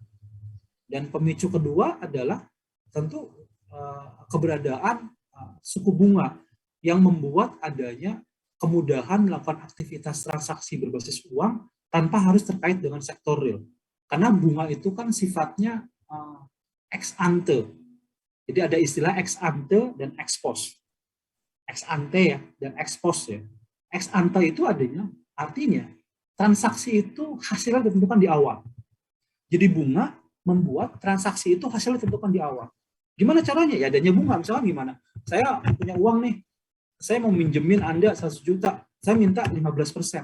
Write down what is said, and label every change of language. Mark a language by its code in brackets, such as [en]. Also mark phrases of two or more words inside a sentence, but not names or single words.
[id] Dan pemicu kedua adalah tentu keberadaan suku bunga yang membuat adanya kemudahan melakukan aktivitas transaksi berbasis uang tanpa harus terkait dengan sektorial. Karena bunga itu kan sifatnya [la] ex ante. [id] Jadi ada istilah [la] ex ante [id] dan [la] ex post. Ex ante [id] ya dan [la] ex post [id] ya. [la] Ex ante [id] itu artinya transaksi itu hasilnya ditentukan di awal. Jadi bunga membuat transaksi itu hasilnya ditentukan di awal. Gimana caranya? Ya adanya bunga. Misalnya gimana? Saya punya uang nih. Saya mau minjemin Anda 100 juta. Saya minta 15%.